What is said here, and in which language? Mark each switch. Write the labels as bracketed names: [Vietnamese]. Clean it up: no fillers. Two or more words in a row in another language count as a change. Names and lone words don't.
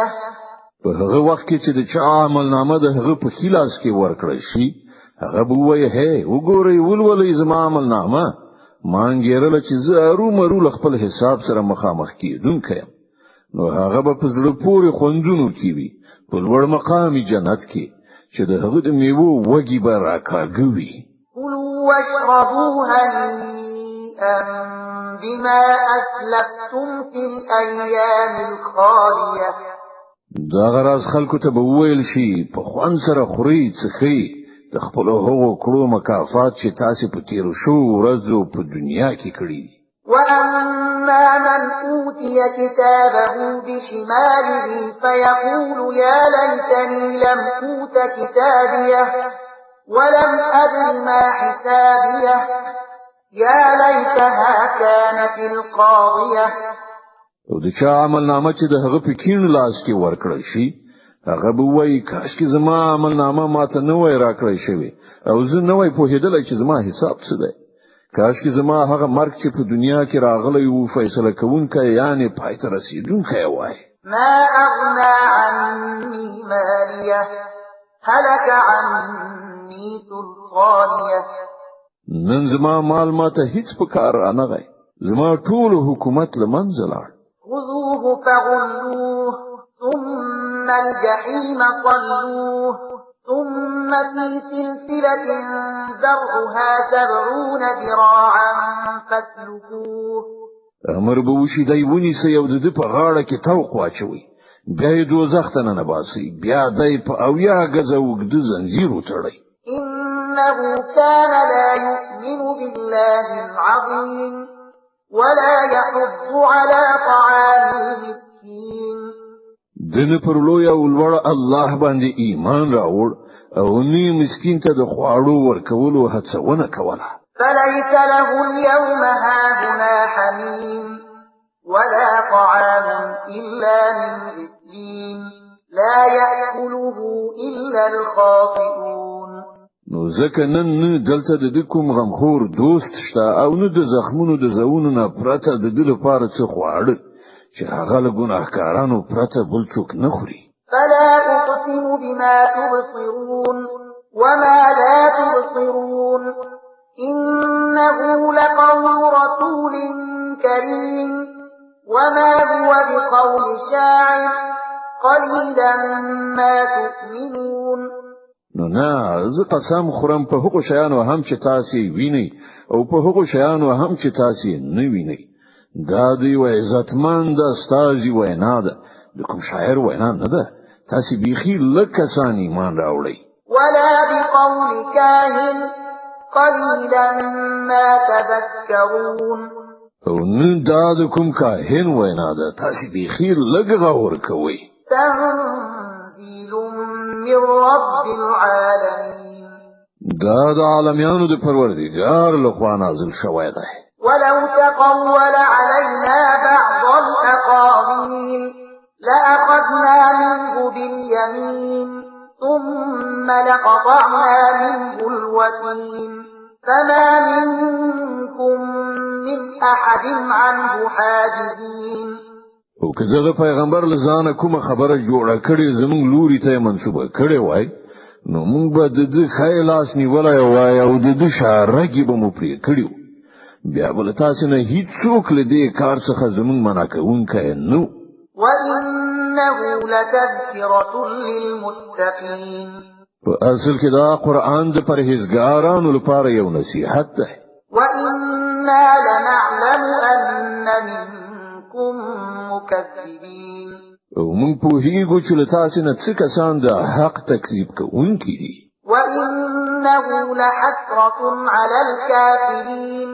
[Pashto] په هغه وخت کې چې د چا عمل نامه د هغه په خلاص کې ورکړی شي هغه به وایي هي وګورئ ولولئ زما عمل نامه مانګیرل چې زه مرو خپل حساب سره مخامخ کیدونکې نو هغه به په زړه پورې خوندونو کې وي په لوړ مقام جنت کې چې د هغه د میوه وږي به راکاږي. [Arabic] كلوا واشربوا هنيئا بما أسلفتم في الأيام الخالية. [Pashto] دا غراز خلکو ته به وویل شي په خوان سره خوري څخي د خپل هغو کړو مکافات چې تاسو په تیرو شو ورځو په دنیا کې کړی. [Arabic] وأما من أوتي كتابه بشماله فيقول يا ليتني لم أوت كتابيه ولم أدر ما حسابيه يا ليتها كانت القاضية. [Pashto] او د چا عمل نامه چې د هغه په کین لاس کې ورکړل شي هغه به وایي کاش کې زما عمل نامه ماته نه وای راکړی شوی او زه نه وای پوهېدلی چې زما حساب څه دی. کاش کې زما هغه مرګ چې په دنیا کې راغلی و فیصله کوونکی یعنی پای ته رسیدونکی وای. [Arabic] ما أغنى عني ماليه هلك عني سلطانيه. [Pashto] نن زما مال ماته هیڅ په کار رانغی زما ټول حکومت له منځه لاړ. [Arabic] خذوه فغلوه ثم الجحيم صلوه ثم في سلسلة ذرعها 70 ذراعا فاسلكوه. [Pashto] امر به وشي دی ونیسئ او د په غاړه کې توق واچوي بیا یې دوزخ ته ننباسئ بیا دی په اویا ګزه اوږده زنځیر وتړئ. [Arabic] إنه كان لا يؤمن بالله العظيم ولا يحض على طعام المسكين. [Pashto] دنه پر لوی او لوړ الله باندې ایمان راوړ او نی مسکین ته د خواړو ورکولو هڅونه کوله. [Arabic] فليس له اليوم هاهنا حميم ولا طعام إلا من غسلين لا يأكله إلا الخاطئون. [Pashto] نو ځکه نن دلته د کوم غمخور دوست شته او نه د زخمونو د زونو نه پرته د دل لپاره څه خواړه چې هغه له ګناهکارانو پرته بل څوک نه خوري. [Arabic] فلا أقسم بما تبصرون وما لا تبصرون إنه لقول رسول كريم وما هو بقول شاعر قليلا ما تؤمنون. [Pashto] نو نه زه قسم خورم په هغو شیانو هم چې تاسو وینئ او په هغو شیانو هم چې تاسو نه وینئ. دا دی و عزتمن د استاذي وینا ده د کوم شاعر وینا نه ده. تاسو بيخي لکه سان ایمان راوړئ. [Arabic] ولا بقول كاهن قليلا ما تذكرون. [Pashto] او نه دا د کوم کاهن وینا ده تاسو بيخي لږ غور کوئ. [Arabic] تنزيل من رب العالمين. [Pashto] دا د عالمانو د پروردګار لخوا نازل شوی دی. [Arabic] ولو تقول علينا بعض الأقاويل لأخذنا منه باليمين ثم لقطعنا منه الوتين فما منكم من أحد عنه حاجزين. [Pashto] او که دغه پیغمبر لزانه کومه خبره جوړه کړي زموږ لوري ته منسوبه کړي وای نو موږ به د خیلاس نیولای وای او د شارګي به مو پرې کړیو بیا بل تاسو نه هیڅ څوک له دې کار څخه زموږ منع کوونکی نو. [Arabic] وإنه لتذكرة للمتقين. [Pashto] په اصل کې دا قرآن د پرهیزګارانو لپاره یو نصیحت ده. [Arabic] وإنا لنعلم أن منكم مكذبين. [Pashto] او موږ په هیڅ چې له تاسو نه څه کسان د حق تکذیب کوونکي دي. [Arabic] وإنه لحسرة على الكافرين.